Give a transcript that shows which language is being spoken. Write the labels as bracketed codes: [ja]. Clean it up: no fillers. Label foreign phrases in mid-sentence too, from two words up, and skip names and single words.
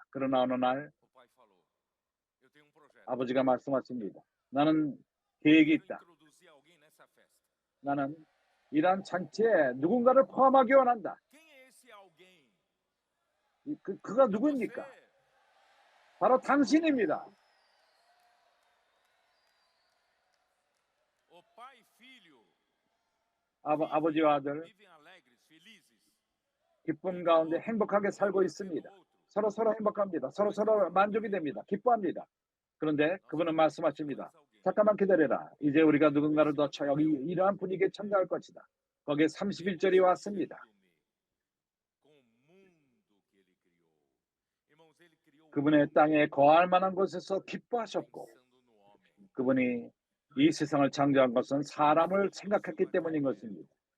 [ko] 그러나 어느 날 아버지가 말씀하십니다. 나는 계획이 있다. 나는 이러한 잔치에 누군가를 포함하기 원한다. 그가 누구입니까? 바로 당신입니다. [pt] O pai e filho [ko] 아버지와 아들 [pt] vivem alegres, felizes. [ko] 기쁨 가운데 행복하게 살고 있습니다. 서로 행복합니다. 서로 만족이 됩니다. 기뻐합니다. 그런데 그분은 말씀하십니다. 잠깐만 기다려라. 이제 우리가 누군가를 더 여기 이러한 분위기에 참가할 것이다. 거기에 31절이 왔습니다. 그분의 땅에 거할 만한 곳에서 기뻐하셨고, 그분이 이 세상을 창조한 것은 사람을 생각했기 때문인 것입니다.